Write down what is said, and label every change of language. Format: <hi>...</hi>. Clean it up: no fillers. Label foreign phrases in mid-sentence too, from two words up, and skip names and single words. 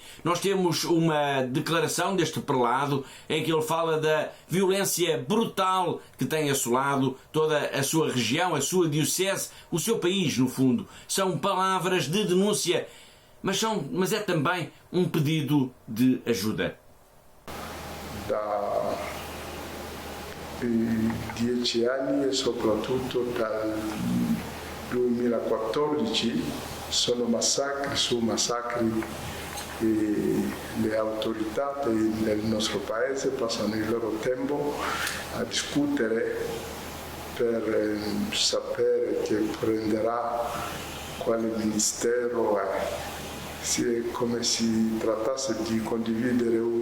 <pt>Nós temos uma declaração deste prelado em que ele fala da violência brutal que tem assolado toda a sua região, a sua diocese, o seu país, no fundo. São palavras de denúncia, mas é também um pedido de ajuda.</pt> <it>Da 10 anni e soprattutto dal 2014 sono massacri su massacri le autorità del nostro paese passano il loro tempo a discutere per sapere che prenderà quale ministero è, come si trattasse di condividere</it>